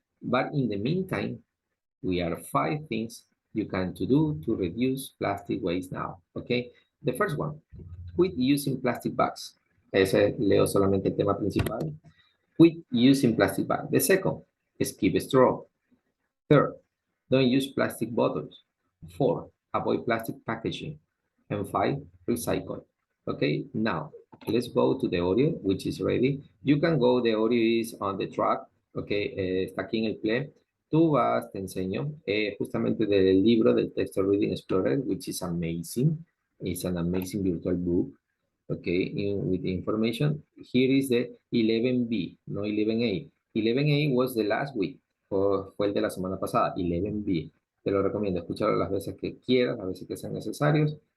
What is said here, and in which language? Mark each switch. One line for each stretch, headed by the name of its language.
English: But in the meantime, we are 5 things you can do to reduce plastic waste now. Okay? The first one, quit using plastic bags.
Spanish: Ese leo solamente el tema principal.
English: Quit using plastic bags. The second, skip straw. Third, don't use plastic bottles. 4, avoid plastic packaging. And 5, recycle. Okay, now let's go to the audio, which is ready. You can go, the audio is on the track.
Spanish: Okay, está aquí en el play. Tú vas, te enseño, justamente del libro del texto Reading Explorer,
English: which is amazing. It's an amazing virtual book. Okay, with the information. Here is the 11B, no 11A. 11A was the last week.
Spanish: Fue el de la semana pasada, 11B. Te lo recomiendo, escúchalo las veces que quieras, las veces que sean necesarios.